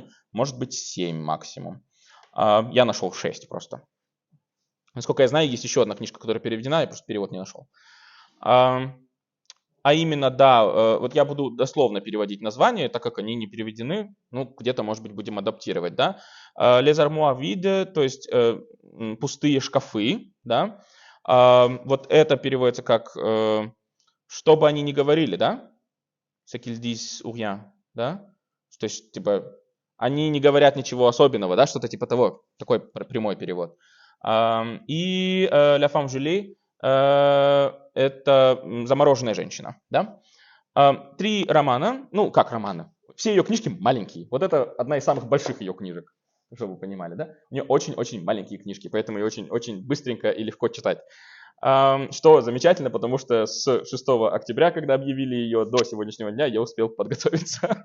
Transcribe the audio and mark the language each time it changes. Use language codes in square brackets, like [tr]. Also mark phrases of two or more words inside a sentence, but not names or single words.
[ru] Может быть, 7 максимум. Я нашел 6 просто. Насколько я знаю, есть еще одна книжка, которая переведена, я просто перевод не нашел. А именно, да, вот я буду дословно переводить названия, так как они не переведены, ну, где-то, может быть, будем адаптировать, да. Les armoires vides, то есть пустые шкафы, да. Вот это переводится как что бы они ни говорили, да. Ce qu'ils disent ou rien, да. То есть, типа, они не говорят ничего особенного, да, что-то типа того, такой прямой перевод. И La femme gelée, это замороженная женщина, да. 3 романа, ну как романы, все ее книжки маленькие. Вот это одна из самых больших ее книжек, чтобы вы понимали, да. У нее очень-очень маленькие книжки, поэтому ее очень-очень быстренько и легко читать. Что замечательно, потому что с 6 октября, когда объявили ее, до сегодняшнего дня я успел подготовиться.